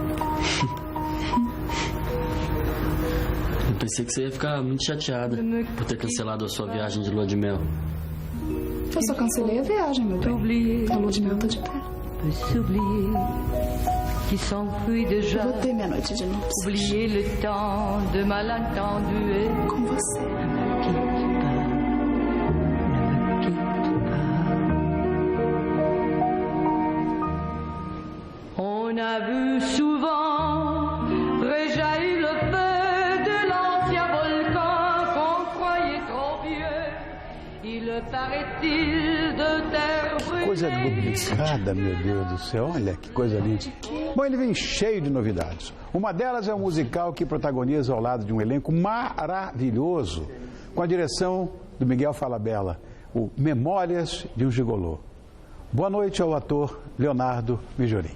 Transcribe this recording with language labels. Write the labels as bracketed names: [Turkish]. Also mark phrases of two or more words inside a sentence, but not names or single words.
[Portuguese] Eu pensei que você ia ficar muito chateada por ter cancelado a sua viagem de lua de mel. Eu só cancelei a viagem, meu bem. A lua de mel tá de pé. Eu vou ter minha noite de núpcias. [French] Oublier le temps de malentendu. [Portuguese] Com você. [French] On a vu souvent réjaillir le feu de l'ancien volcan qu'on croyait trop vieux. Il paraît-il de terre brûlée. [Portuguese] Coisa duplicada, meu Deus do céu, olha que coisa linda. Bom, ele vem cheio de novidades. Uma delas é um musical que protagoniza ao lado de um elenco maravilhoso, com a direção do Miguel Falabella, o Memórias de um Gigolô. Boa noite ao ator Leonardo Mijorim.